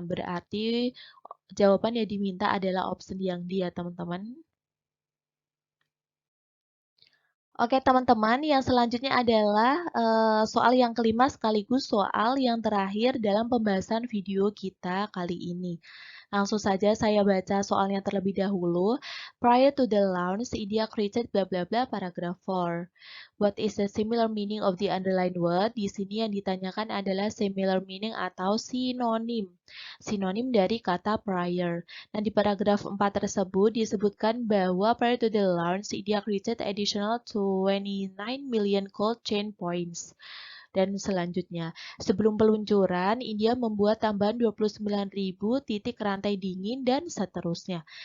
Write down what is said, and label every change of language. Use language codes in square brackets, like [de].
[id] Berarti jawaban yang diminta adalah option yang D ya teman-teman. Oke teman-teman, yang selanjutnya adalah soal yang kelima sekaligus soal yang terakhir dalam pembahasan video kita kali ini. Langsung saja saya baca soalnya terlebih dahulu. [en] Prior to the launch, India created bla bla bla paragraph 4. What is the similar meaning of the underlined word? [id] Di sini yang ditanyakan adalah similar meaning atau sinonim. Sinonim dari kata prior. Nah, di paragraf 4 tersebut disebutkan bahwa [en] prior to the launch, India created additional 29 million cold chain points. [id] Dan selanjutnya, sebelum peluncuran, India membuat tambahan 29.000 titik rantai dingin dan seterusnya.